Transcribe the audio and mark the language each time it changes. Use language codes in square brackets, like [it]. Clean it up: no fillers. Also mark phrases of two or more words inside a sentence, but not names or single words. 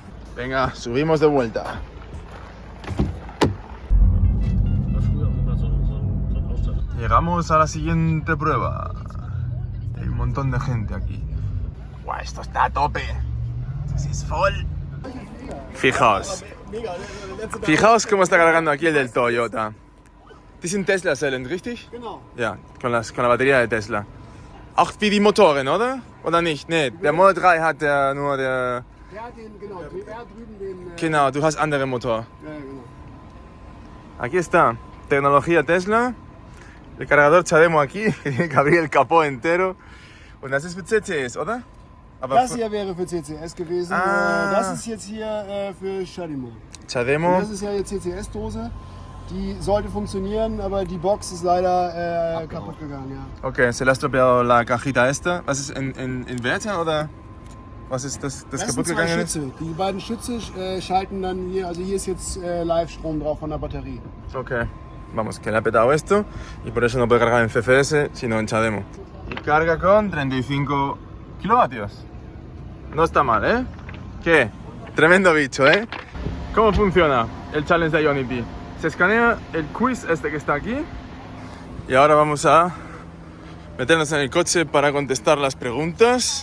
[es] Venga, subimos de vuelta. Llegamos a la siguiente prueba. Hay un montón de gente aquí. ¡Guau! Esto está a tope. Esto es full. Fijaos cómo está cargando aquí el del Toyota. [de] Die sind Tesla-Zellen, richtig? Genau. Ja, [es] con la batería de Tesla. [de] Auch wie die Motoren, oder? Oder nicht? Nee, der Model 3 hat nur der... Der hat den, genau, er drüben den... Genau, du hast andere Motor. Ja, genau. [es] Aquí está, tecnología Tesla. El cargador Chademo aquí, que tiene que abrir el capó entero. [de] Und das ist für CCS, oder? Aber Das hier wäre für CCS gewesen. Ah. Das ist jetzt hier für Chademo. Chademo. Das ist ja jetzt CCS-Dose. Die sollte funktionieren, aber die Box ist leider kaputt gegangen. Ja. [es] Okay, se le ha estropeado la cajita esta. [de] Was ist in Inverter oder was ist das Das kaputt sind zwei gegangen ist? Schütze. Die beiden Schütze schalten dann hier, also hier ist jetzt Live-Strom drauf von der Batterie. [es] Ok, vamos, que le ha petado esto y por eso no puede cargar en CCS, sino en Chademo. Y carga con 35 kilovatios. No está mal, ¿eh? ¿Qué? Tremendo bicho, ¿eh? ¿Cómo funciona el challenge de Ionity? Se escanea el quiz este que está aquí y ahora vamos a meternos en el coche para contestar las preguntas.